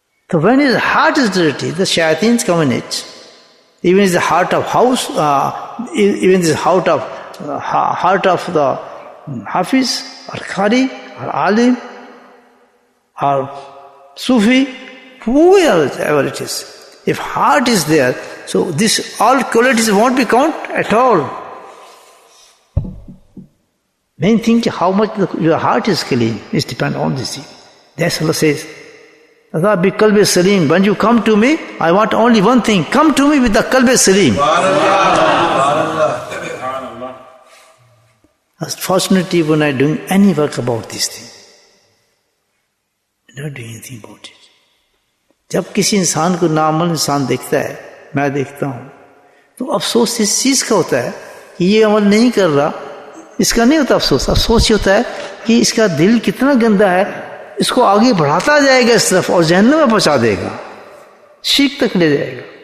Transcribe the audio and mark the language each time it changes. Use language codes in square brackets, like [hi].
[en] تو when his heart is dirty the shayateens come in it even is the heart of house even is the heart of the Hafiz or Qari or Alim or Sufi, whoever it is. If heart is there, so this all qualities won't be counted at all. Main thing how much your heart is clean is depend on this thing. That's Allah says. Adha bi qalbi salim. When you come to me, I want only one thing. Come to me with the qalbi salim. Fortunately, we're not doing any work about this thing. We're not doing anything about it. [ur] جب کسی انسان کو ناعمل انسان دیکھتا ہے میں دیکھتا ہوں تو افسوس اس چیز کا ہوتا ہے کہ یہ عمل نہیں کر رہا اس کا نہیں ہوتا افسوس یہ ہوتا ہے کہ اس کا دل کتنا گندا ہے اس کو آگے بڑھاتا جائے گا اس طرف اور جہنم میں پہنچا دے گا شرک تک لے جائے گا